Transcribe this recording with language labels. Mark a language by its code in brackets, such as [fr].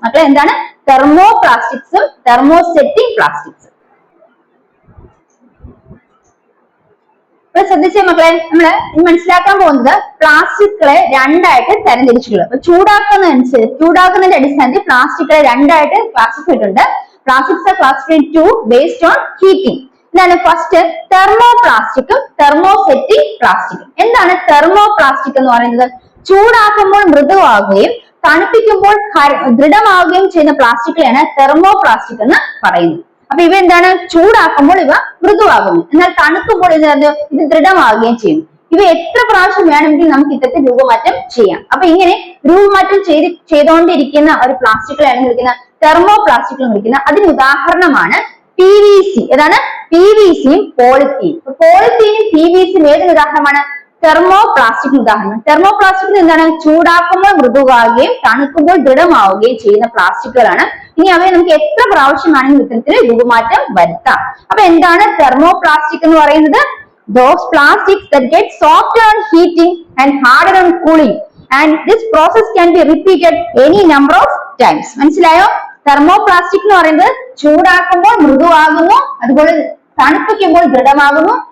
[ml] മക്കളെ, എന്താണ് thermo പ്ലാസ്റ്റിക്സും thermosetting പ്ലാസ്റ്റിക്സും? ശ്രദ്ധിച്ചേ മക്കളെ, നമ്മള് മനസ്സിലാക്കാൻ പോകുന്നത് പ്ലാസ്റ്റിക്കുകളെ രണ്ടായിട്ട് തരംതിരിച്ചിട്ടുള്ളത്. അപ്പൊ ചൂടാക്കുന്നതിന്റെ അടിസ്ഥാനത്തിൽ പ്ലാസ്റ്റിക്കുകളെ രണ്ടായിട്ട് ക്ലാസിഫൈ ചെയ്തിട്ടുണ്ട്. [en] Plastics are classified to based on heating. [ml] എന്താണ്? ഫസ്റ്റ് തെർമോ പ്ലാസ്റ്റിക്കും തെർമോസെറ്റിംഗ് പ്ലാസ്റ്റിക്കും. എന്താണ് തെർമോ പ്ലാസ്റ്റിക് എന്ന് പറയുന്നത്? ചൂടാക്കുമ്പോൾ മൃദുവാകുകയും തണുപ്പിക്കുമ്പോൾ ദൃഢമാവുകയും ചെയ്യുന്ന പ്ലാസ്റ്റിക്കുകളാണ് തെർമോ പ്ലാസ്റ്റിക് എന്ന് പറയുന്നത്. അപ്പൊ ഇവ എന്താണ്? ചൂടാക്കുമ്പോൾ ഇവ മൃദുവാകുന്നു, എന്നാൽ തണുക്കുമ്പോൾ ഇത് ദൃഢമാവുകയും ചെയ്യുന്നു. ഇവ എത്ര പ്രാവശ്യം വേണമെങ്കിൽ നമുക്ക് ഇത്തരത്തിൽ രൂപമാറ്റം ചെയ്യാം. അപ്പൊ ഇങ്ങനെ രൂപമാറ്റം ചെയ്തുകൊണ്ടിരിക്കുന്ന ഒരു പ്ലാസ്റ്റിക്കുകളാണ് വിളിക്കുന്ന തെർമോ പ്ലാസ്റ്റിക്കുകൾ വിളിക്കുന്ന. അതിന് ഉദാഹരണമാണ് PVC. ഏതാണ്? PVCയും പോളിത്തീൻ. പോളിത്തീനും PVCയും ഏതൊരു ഉദാഹരണമാണ്? തെർമോ പ്ലാസ്റ്റിക് ഉദാഹരണം. തെർമോ പ്ലാസ്റ്റിക് എന്താണ്? ചൂടാക്കുമ്പോൾ മൃദുവാകുകയും തണുക്കുമ്പോൾ ദൃഢമാവുകയും ചെയ്യുന്ന പ്ലാസ്റ്റിക്കുകളാണ്. ഇനി അവയെ നമുക്ക് എത്ര പ്രാവശ്യമാണെങ്കിലും ഇത്തരത്തിൽ രൂപമാറ്റം വരുത്താം. അപ്പൊ എന്താണ് തെർമോ പ്ലാസ്റ്റിക് എന്ന് പറയുന്നത്? [en] Those plastics that get softer on heating and harder on cooling, and this process can be repeated any number of times. [ml] മനസ്സിലായോ? തെർമോ പ്ലാസ്റ്റിക് എന്ന് പറയുന്നത് ചൂടാക്കുമ്പോൾ മൃദുവാകുന്നു, അതുപോലെ തണുപ്പിക്കുമ്പോൾ ദൃഢമാകുന്നു.